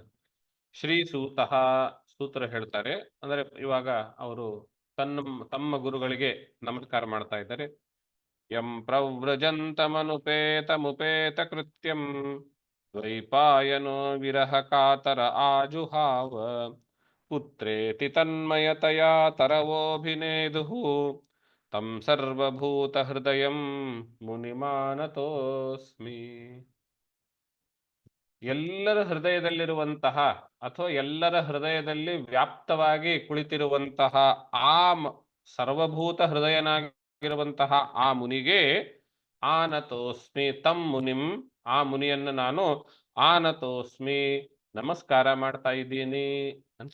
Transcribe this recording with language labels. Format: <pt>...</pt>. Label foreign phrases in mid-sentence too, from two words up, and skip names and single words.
<sa>ಶ್ರೀ ಸೂತಃ,</sa> <kn>ಸೂತರು ಹೇಳ್ತಾರೆ, ಅಂದ್ರೆ ಇವಾಗ ಅವರು ತಮ್ಮ ಗುರುಗಳಿಗೆ ನಮಸ್ಕಾರ ಮಾಡ್ತಾ ಇದ್ದಾರೆ.</kn> <sa>ಯಂ ಪ್ರವ್ರಜಂತಮನುಪೇತ ಮುಪೇತ ಕೃತ್ಯಂ ದ್ವೈಪಾಯನೋ ವಿರಹ ಕಾತರ ಆಜುಹಾವ ಪುತ್ರೇತಿ ತನ್ಮಯತಯಾ ತರವೋಭಿನೇದುಃ ತಂ ಸರ್ವಭೂತ ಹೃದಯಂ ಮುನಿಮಾನತೋಸ್ಮಿ.</sa> <kn>ಎಲ್ಲರ ಹೃದಯದಲ್ಲಿರುವಂತಹ ಅಥವಾ ಎಲ್ಲರ ಹೃದಯದಲ್ಲಿ ವ್ಯಾಪ್ತವಾಗಿ ಕುಳಿತಿರುವಂತಹ ಆ ಸರ್ವಭೂತ ಹೃದಯನಾಗಿರುವಂತಹ ಆ ಮುನಿಗೆ</kn> <sa>ಆನತೋಸ್ಮಿ ತಂ ಮುನಿಂ,</sa> <kn>ಆ ಮುನಿಯನ್ನು ನಾನು ಆನತೋಸ್ಮಿ ನಮಸ್ಕಾರ ಮಾಡ್ತಾ ಇದ್ದೀನಿ ಅಂತ.</kn>